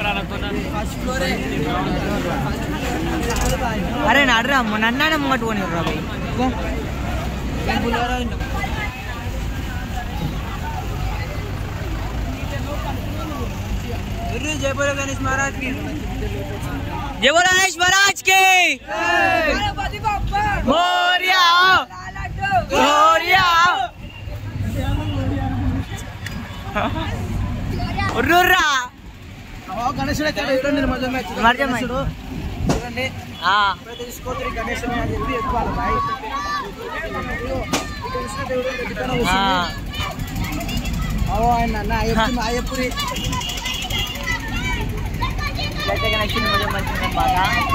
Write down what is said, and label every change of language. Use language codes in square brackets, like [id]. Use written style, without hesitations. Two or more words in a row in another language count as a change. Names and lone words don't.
[te] అరే నాడురా నన్న ముంగట్టుకొని రా భయ్. [hi] जय बोलो गणेश महाराज की. जय बोलो गणेश महाराज की. मोरिया मोरिया ఉర్రుర్రా. [te] గణేశుడు చూడండి. తీసుకోవాలి గణేశుడు అని చెప్పి ఎక్కువ ఆయన అయ్యపురి గణేశుడు మంచిగా బాగా.